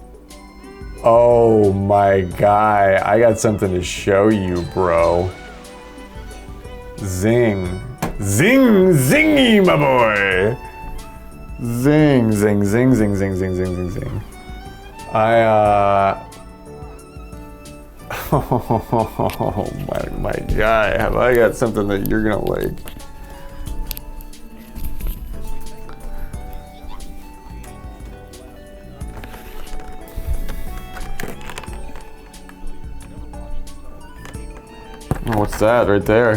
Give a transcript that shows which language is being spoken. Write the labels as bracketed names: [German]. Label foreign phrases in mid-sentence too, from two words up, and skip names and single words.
[English] Oh my guy, I got something to show you, bro. Zing. Zing, zingy, my boy. Zing, zing, zing, zing, zing, zing, zing, zing, zing. Oh my guy, have I got something that you're gonna like? What's that right there?